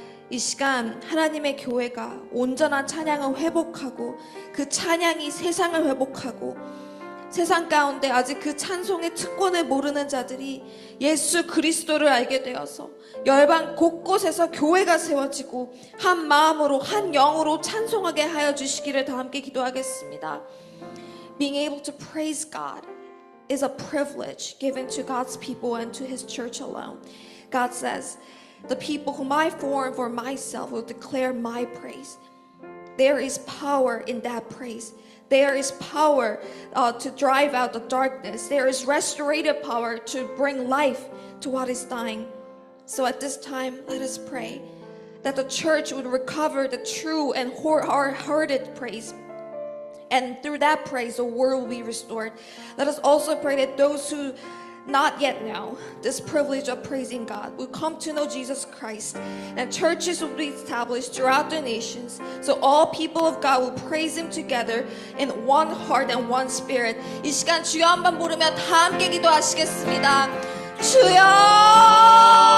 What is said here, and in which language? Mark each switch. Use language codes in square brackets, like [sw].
[ko] 이 시간 하나님의 교회가 온전한 찬양을 회복하고 그 찬양이 세상을 회복하고 세상 가운데 아직 그 찬송의 특권을 모르는 자들이 예수 그리스도를 알게 되어서 열방 곳곳에서 교회가 세워지고 한 마음으로 한 영으로 찬송하게 하여 주시기를 다 함께 기도하겠습니다. [en] Being able to praise God is a privilege given to God's people and to His church alone. God says, the people whom I form for myself will declare my praise. There is power in that praise. There is power to drive out the darkness. There is restorative power to bring life to what is dying. So at this time, let us pray that the church would recover the true and wholehearted praise. And through that praise, the world will be restored. Let us also pray that those who not yet know this privilege of praising God will come to know Jesus Christ, and churches will be established throughout the nations, so all people of God will praise Him together in one heart and one spirit. [ko] 이 시간 주여 한번 부르며 다 함께 기도하시겠습니다. 주여!